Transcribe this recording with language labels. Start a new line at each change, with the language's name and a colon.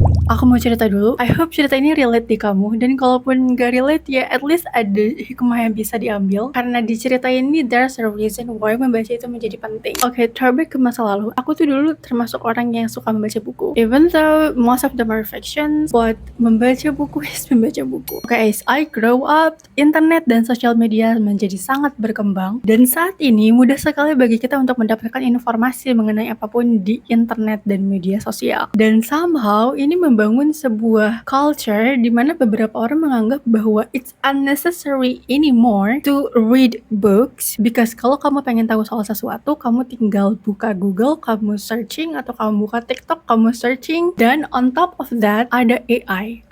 Indonesian: Aku mau cerita dulu.
English: I hope
Indonesian: cerita ini relate di kamu. Dan kalaupun gak relate, ya
English: at least
Indonesian: ada hikmah yang bisa diambil. Karena di cerita ini,
English: there's a reason why
Indonesian: membaca itu menjadi penting. Oke, throwback ke masa lalu. Aku tuh dulu termasuk orang yang suka membaca buku.
English: Even though most of them are fictions, but
Indonesian: membaca buku is membaca buku. Oke,
English: as I grow up,
Indonesian: internet dan sosial media menjadi sangat berkembang. Dan saat ini, mudah sekali bagi kita untuk mendapatkan informasi mengenai apapun di internet dan media sosial. Dan somehow, ini membangun sebuah culture di mana beberapa orang menganggap bahwa
English: it's unnecessary anymore to read books because
Indonesian: kalau kamu pengen tahu soal sesuatu, kamu tinggal buka Google, kamu searching, atau kamu buka TikTok, kamu searching, dan
English: on top of that
Indonesian: ada AI.